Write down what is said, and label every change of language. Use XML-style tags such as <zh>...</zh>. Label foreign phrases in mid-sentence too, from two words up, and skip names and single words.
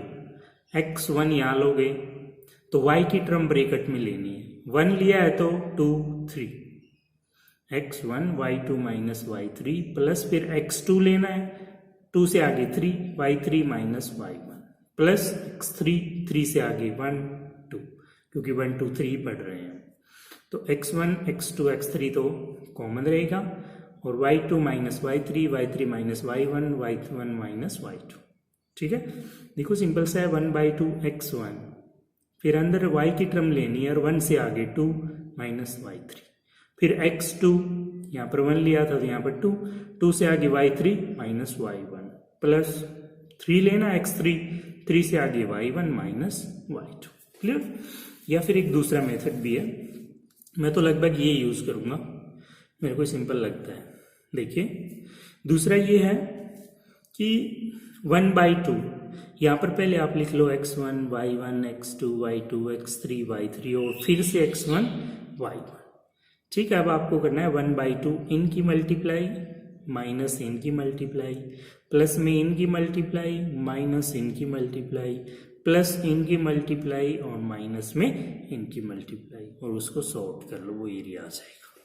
<hi>x1 यहाँ लोगे तो y की टर्म ब्रैकेट में लेनी है, 1 लिया है तो 2 3, x1 y2 माइनस y3 प्लस फिर x2 लेना है, 2 से आगे 3 y3 माइनस y1 प्लस x3 3 से आगे 1 2, क्योंकि 1 2 3 पढ़ रहे हैं, तो x1 x2 x3 तो कॉमन रहेगा, और y2 माइनस y3 y3 माइनस y1 y1 माइनस y2, ठीक है। देखो सिंपल सा है 1/2 x1, फिर अंदर y की टर्म लेनी है और 1 से आगे 2 माइनस y3, फिर x2 यहाँ पर 1 लिया था तो यहाँ पर 2, 2 से आगे y3 माइनस y1 प्लस 3 लेना x3, 3 से आगे y1 माइनस y2। क्लियर। या फिर एक दूसरा मेथड भी है, मैं तो लगभग ये यूज करूंगा, मेरे को सिंपल लगता है। देखिए दूसरा ये है कि 1/2, यहाँ पर पहले आप लिख लो x1 y1 x2 y2 x3 y3 और फिर से x1 y1, ठीक है। अब आपको करना है 1/2 इनकी मल्टीप्लाई माइनस इनकी मल्टीप्लाई प्लस में इनकी मल्टीप्लाई माइनस इनकी मल्टीप्लाई प्लस इनकी मल्टीप्लाई और माइनस में इनकी मल्टीप्लाई, और उसको सॉल्व कर लो, वो एरिया आ जाएगा।</hi>